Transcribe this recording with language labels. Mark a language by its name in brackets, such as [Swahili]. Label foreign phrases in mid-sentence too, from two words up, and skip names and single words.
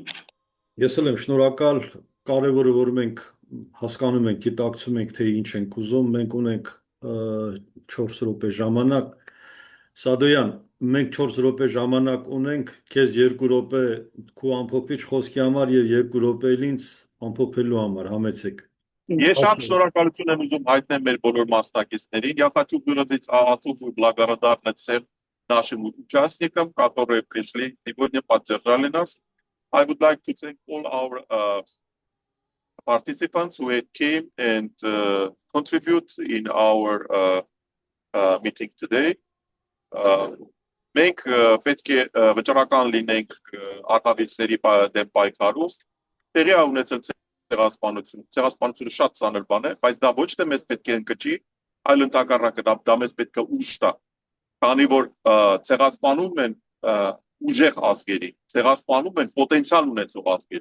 [Armenian] Ես էլ եմ շնորհակալ, կարևորը որ մենք հասկանում ենք, գիտակցում ենք, թե ինչ ենք ուզում, մենք ունենք 4 րոպե ժամանակ, Սադոյան, մենք 4 րոպե ժամանակ ունենք, քեզ 2 րոպե քու ամփոփիչ խոսքի համար եւ 2 րոպե ինձ ամփոփելու համար, համեցեք։ Ես շատ շնորհակալություն եմ ուզում հայտնել մեր բոլոր մասնակիցներին. [Russian] Я хочу выразить особую благодарность всем нашим участникам, которые пришли сегодня, поддержали нас. [English] I would like to thank all our participants who came and contribute in our meeting today. [Armenian] Մենք պետք է վճռական լինենք արտավիճների դեմ պայքարում, տեղի ունեցել ցեղասպանությունը շատ ծանր բան է, բայց դա ոչ թե մեզ պետք է ընկճի, այլ ընդհակառակը դա մեզ պետք է ուժ տա, քանի որ ցեղասպանում են ուժեղ ազգերի, ցեղասպանում են պոտենցիալ ունեցող ազգերի։